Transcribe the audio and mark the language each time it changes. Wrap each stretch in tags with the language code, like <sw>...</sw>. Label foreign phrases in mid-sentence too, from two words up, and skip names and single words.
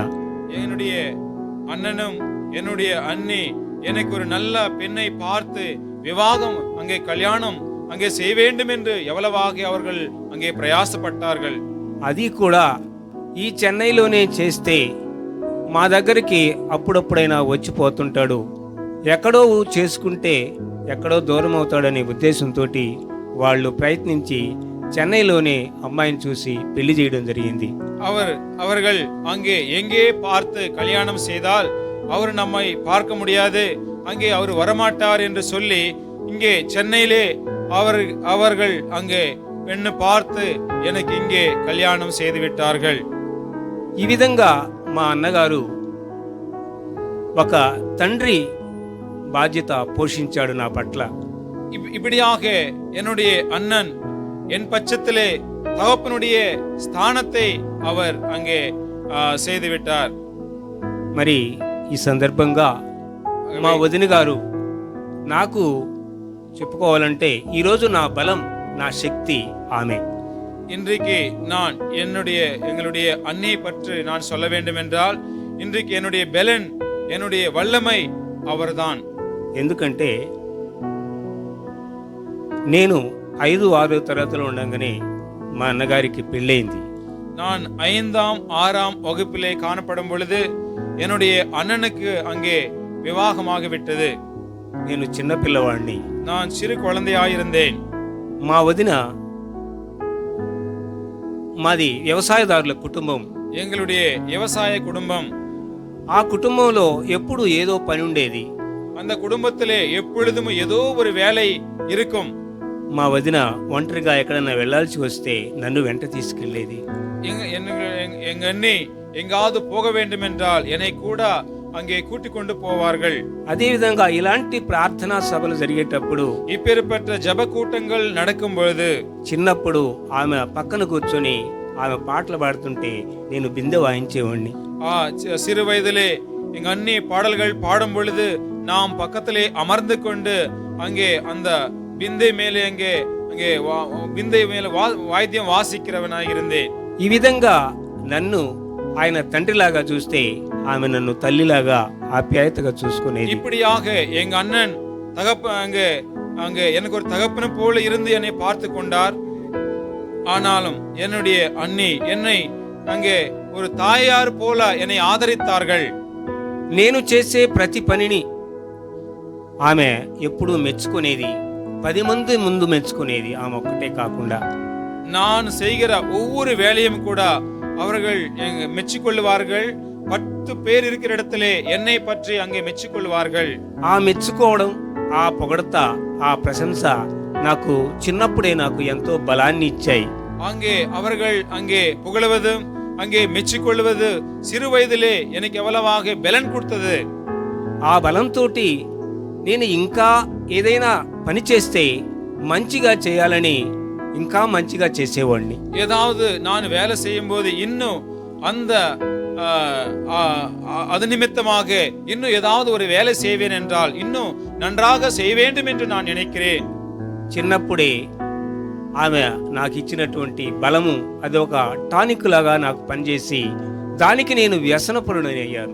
<ta>என்னுடைய அண்ணனும் என்னுடைய அண்ணி எனக்கு ஒரு நல்ல பெண்ணை பார்த்து விவாகம் அங்கே கல்யாணம் அங்கே செய்ய வேண்டும் என்று எவ்வளவாக அவர்கள் அங்கே பிரயாசப்பட்டார்கள்.</ta> <te>అది కూడా ఈ చెన్నైలోనే చేస్తే మా దగ్గరికి అప్పుడప్పుడైనా వచ్చిపోతుంటాడు, ఎక్కడో చేసుకుంటే ఎక్కడో దూరం అవుతాడనే ఉద్దేశంతో వాళ్ళు ప్రయత్నించి చెన్నైలోనే అమ్మాయిని చూసి పెళ్లి చేయడం జరిగింది.</te> <ta>அவர்கள் அங்கே எங்கே பார்த்து கல்யாணம் செய்தால் அவர் நம்மை பார்க்க முடியாது, அங்கே அவர் வரமாட்டார் என்று சொல்லி இங்கே சென்னையிலே அவர்கள் அங்கே பெண்ணு பார்த்து எனக்கு இங்கே கல்யாணம் செய்து விட்டார்கள்.</ta> <te>ఈ విధంగా మా అన్నగారు ఒక తండ్రి బాధ్యత పోషించాడు నా పట్ల.</te> <ta>இப்படியாக என்னுடைய அண்ணன் என் பட்சத்திலே தகப்பனுடைய ஸ்தானத்தை அவர் அங்கே செய்து விட்டார்.</ta> <te>మరి ఈ సందర్భంగా మా వదిన గారు నాకు చెప్పుకోవాలంటే ఈరోజు నా బలం నా శక్తి ఆమె.</te> <ta>இன்றைக்கு நான் எங்களுடைய அன்னை பற்றி நான் சொல்ல வேண்டும் என்றால் இன்றைக்கு என்னுடைய பெலன் என்னுடைய வல்லமை அவர்தான்.</ta> <te>ఎందుకంటే నేను 5-6 తరగతిలో ఉండగానే మా అన్నగారికి పెళ్ళైంది.</te> <ta>நான் 5ஆம் 6ஆம் வகுப்பிலே காணப்படும் பொழுது என்னுடைய அண்ணனுக்கு அங்கே விவாகமாக விட்டது.</ta> <te>నేను చిన్న పిల్లవాడిని.</te> <ta>நான் சிறு குழந்தையாயிருந்தேன்.</ta> <te>మా వదిన మాది వ్యవసాయదారుల కుటుంబం.</te> <ta>எங்களுடைய விவசாய குடும்பம்.</ta> <te>ఆ కుటుంబంలో ఎప్పుడు ఏదో పని ఉండేది.</te> <ta>அந்த குடும்பத்திலே எப்பொழுதும் ஏதோ ஒரு வேலை இருக்கும்.</ta> <te>మా వదిన ఒంటరిగా ఎక్కడన్నా వెళ్లాల్సి వస్తే నన్ను వెంట తీసుకెళ్లేది.</te> <ta>எங்க அண்ணி எங்காவது போக வேண்டும் என்றால் என்னை கூட அங்கே கூட்டிக் கொண்டு போவார்கள்.</ta> <te>అదే విధంగా ఇలాంటి ప్రార్థనా సభలు జరిగేటప్పుడు</te> <ta>இப்பேற்பட்ட ஜெப கூட்டங்கள் நடக்கும் பொழுது</ta> <te>చిన్నప్పుడు ఆమె పక్కన కూర్చొని ఆమె పాటలు పాడుతుంటే నేను బిందె వాయించేవాడిని.</te> <ta>சிறு வயதிலே எங்க அண்ணி பாடல்கள் பாடும் பொழுது நாம் பக்கத்திலே அமர்ந்து கொண்டு அங்கே அந்த பிந்தை மேலே அங்கே బిందె மேலே வாத்தியம் வாசிக்கிறவனாக இருந்தேன்.</ta> <te>ఈ విధంగా నన్ను ఆయన తండ్రిలాగా చూస్తే ఆమె నన్ను తల్లిలాగా ఆప్యాయతగా చూసుకునేది.</te> <ta>இப்படியாக எங்க அண்ணன் அங்கே எனக்கு ஒரு தகப்பனை போல இருந்து என்னை பார்த்து கொண்டார். ஆனாலும் என்னுடைய அண்ணி என்னை அங்கே ஒரு தாயார் போல என்னை ஆதரித்தார்கள்.</ta> <te>నేను చేసే ప్రతి పనిని ఆమె ఎప్పుడూ మెచ్చుకునేది. 10 మంది ముందు మెచ్చుకునేది, ఆమె ఒక్కటే కాకుండా.</te> <ta>நான் செய்கிற ஒவ்வொரு வேலையும் கூட அவர்கள் மெச்சிக்கொள்வார்கள். 10 பேர் இருக்கிற இடத்திலே என்னை பற்றி அங்கே மெச்சிக்கொள்வார்கள்.</ta> <te>ఆ మెచ్చుకోవడం, ఆ పొగడత, ఆ ప్రశంస నాకు చిన్నప్పుడే నాకు ఎంతో బలాన్ని ఇచ్చాయి.</te> <ta>அங்கே அவர்கள் அங்கே புகழுவதும் அங்கே மெச்சிக்கொள்வது சிறு வயதிலே எனக்கு எவ்வளவாக பலன் கொடுத்தது.</ta> <te>ఆ బలంతో నేను ఇంకా ఏదైనా పని చేస్తే మంచిగా చేయాలని ఇంకా మంచిగా చేసేవాడిని.</te> <ta>ஏதாவது நான் வேலை செய்யும் போது இன்னும் அந்த அது நிமித்தமாக இன்னும் ஏதாவது ஒரு வேலை செய்வேன் என்றால் இன்னும் நன்றாக செய்ய வேண்டும் என்று நான் நினைக்கிறேன்.</ta> <te>చిన్నప్పుడే ఆమె నాకు ఇచ్చినటువంటి బలము అది ఒక టానిక్ లాగా నాకు పనిచేసి దానికి నేను వ్యసనపరుడని అయ్యాను.</te>